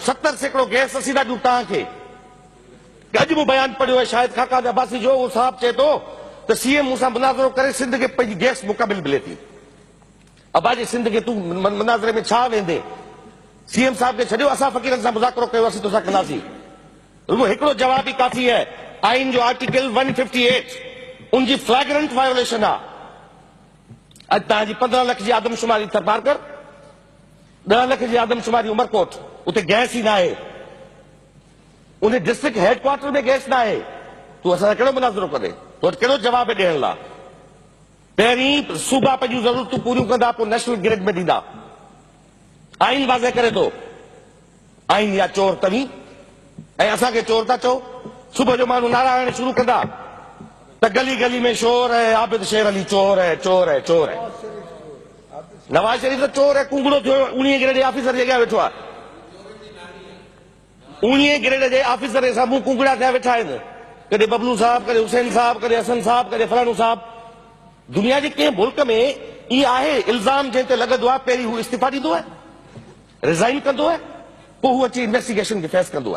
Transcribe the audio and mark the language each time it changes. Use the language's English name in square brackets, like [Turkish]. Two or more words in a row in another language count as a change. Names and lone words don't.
[Sindhi] 70% गैस असीं था ॾियूं तव्हांखे। अॼु बि बयानु पढ़ियो आहे शाहिद खाका अब्बासी जो, उहो साहब चए थो त सीएम मूंसां मुनाज़रो करे सिंध खे पंहिंजी गैस मुक़ाबिल मिले थी। अबाजे सिंध खे तूं मुनाज़रे में छा वेंदे? सीएम साहब खे छॾियो, असां फ़क़ीरनि सां मुज़ाकरो कयो, असीं तोसां कंदासीं। रुगो हिकिड़ो जवाब ई काफ़ी है। आइन जो आर्टिकल 158 उनजी [English] flagrant violation [Sindhi] आहे। अॼु तव्हांजी 15 लख जी आदमशुमारी थरपार कर, 10 लख जी आदमशुमारी उमरकोट, उते गैस ही ना है। उन्हें [English] district headquarter [Sindhi] में गैस ना है। तू असां कहिड़ो मुनाज़रो करे, तो कहिड़ो जवाब ॾियण लाइ? पहिरीं सूबा पंहिंजूं ज़रूरतूं पूरियूं कंदा, पोइ [English] national grid [Sindhi] में ॾींदा। आइन वाज़े करे थो, आइन या चोर तव्हीं ऐं असांखे चोर था चओ। सुबुह जो माण्हू नारा हणण शुरू कंदा त गली गली में शोर है, आबिद शेर अली चोर है, चोर है, चोर है। नवाज शरीफ त चोर है, कुंगड़ो थियो 19 ग्रेड जे ऑफिसर जे अॻियां वेठो आहे। 19 ग्रेड जे ऑफिसर जे साम्हूं कुंगड़ा थिया वेठा आहिनि, कॾहिं बबलू साहब, कॾहिं हुसैन साहब, कॾहिं हसन साहब, कॾहिं फलाणो साहब। दुनिया जे कंहिं मुल्क में इहा आहे इल्ज़ाम जंहिं ते लॻंदो आहे, पहिरीं हू इस्तीफ़ा ॾींदो आहे, रिज़ाइन कंदो आहे, पोइ हू अची इन्वेस्टिगेशन खे फेस कंदो आहे।